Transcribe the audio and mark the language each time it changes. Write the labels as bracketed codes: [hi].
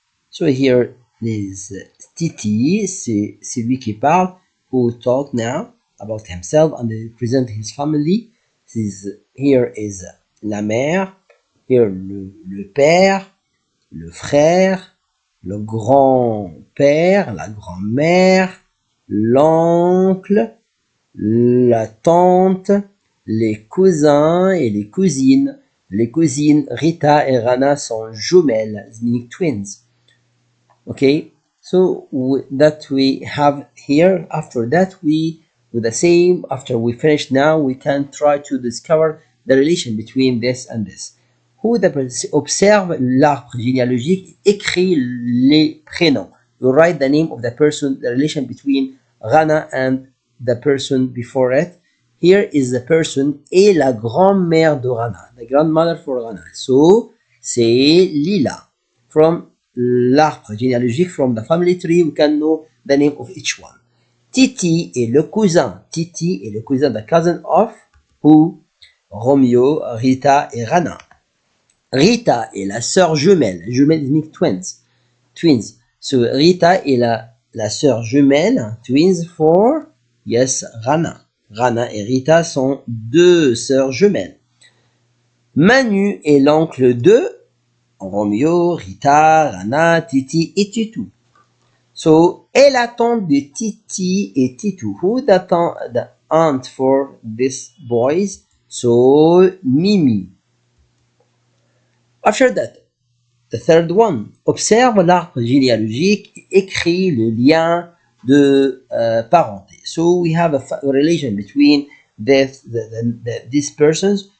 [en] So here is Titi, [fr] c'est lui qui parle, [en] who talk now about himself and present his family. [fr] Here is la mère, here le père, le frère, le grand-père, la grand-mère, l'oncle, la tante, les cousins et les cousines. Les cousines Rita et Rana sont jumelles, [en] meaning twins. Okay, so that we have here. After that, with the same, after we finish now, we can try to discover the relation between this and this. [fr] Who observe l'arbre généalogique, écrit les prénoms. [en] You write the name of the person, the relation between Rana and the person before it. Here is the person [fr] et la grand-mère de Rana, [en] the grandmother for Rana. So, [fr] c'est Lila. [en] From l'arbre généalogique, from the family tree, we can know the name of each one. [fr] Titi est le cousin. Titi est le cousin, [en] the cousin of who? [fr] Romeo, Rita et Rana. Rita est la sœur jumelle. [en] Jumelle means twins. Twins. [fr] So, Rita est la sœur jumelle. [en] Twins for, yes, [fr] Rana. Rana et Rita sont deux sœurs jumelles. Manu est l'oncle de Romeo, Rita, Rana, Titi et Titou. So, est la tante de Titi et Titou. [en] Who the aunt for these boys? So, Mimi. After that, the third one. [fr] Observe l'arbre généalogique et écrit le lien de parenté. [en] So we have a relation between these persons.